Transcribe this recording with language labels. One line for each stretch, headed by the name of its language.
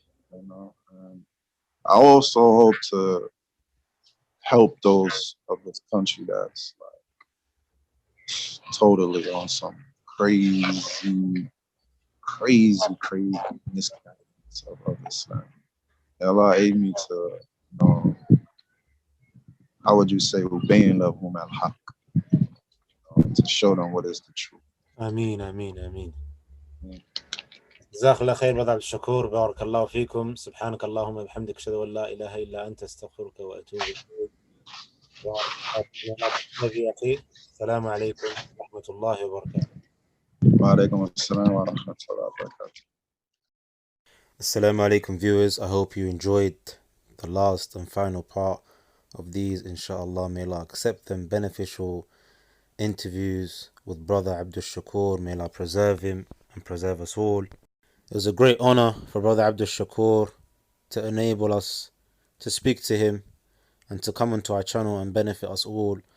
English: You know, and I also hope to help those of this country that's like totally on some crazy misguidance of Islam. Allah aid me to, you know, how would you say, obeying
Arabic: lahum al-haq,
English: to show them what is the truth. Ameen, ameen, ameen.
Arabic: جزاك الله خير brother Abdushakoor. بارك الله فيكم. سبحانك اللهم وبحمدك أشهد أن لا إله إلا أنت أستغفرك وأتوب إليك. السلام عليكم ورحمة الله وبركاته. وعليكم السلام ورحمة الله وبركاته.
English: Assalamu alaikum viewers. I hope you enjoyed the last and final part of these, inshallah. May Allah accept them, beneficial interviews with brother Abdushakoor. May Allah preserve him and preserve us all. It was a great honor for brother Abdushakoor to enable us to speak to him and to come onto our channel and benefit us all.